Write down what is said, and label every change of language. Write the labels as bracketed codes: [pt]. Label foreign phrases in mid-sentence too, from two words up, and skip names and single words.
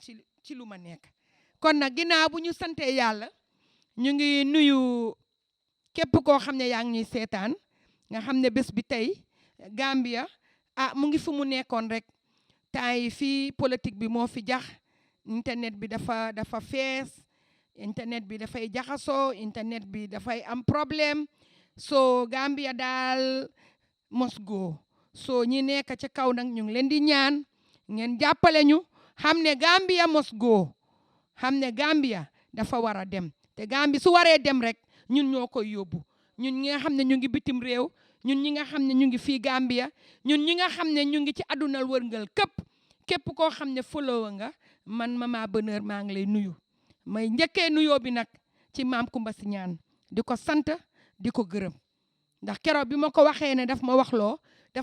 [wo] ci lu ma nekk kon nag ginnaaw bu ñu santee yàlla ñu ngi nuyu képp koo xam ne yaa ngi ñuy seetaan nga xam ne bés bi tey Gambia mu ngi fu mu nekkoon rek temps yi fii politique bi moo fi jax internet bi dafa fees internet bi dafay jaxasoo internet bi dafay am problème so Gambia daal [en] must go [wo] so ñi nekk ca kaw nag ñu ngi leen di ñaan ngeen jàppale ñu xam ne Gambia [en] must go [wo] xam ne Gambia dafa war a dem te Gambia su waree dem rek ñun ñoo koy yóbbu ñun ñi nga xam ne ñu ngi bitim réew ñun ñi nga xam ne ñu ngi fii Gambia ñun ñi nga xam ne ñu ngi ci àdduna wërngal képp koo xam ne follower nga man Mama Bonheur maa ngi lay nuyu may njëkkee nuyoo bi nag ci Maam Kumba Si Ñaan di ko sant di ko gërëm ndax keroog bi ma ko waxee ne daf ma waxloo daf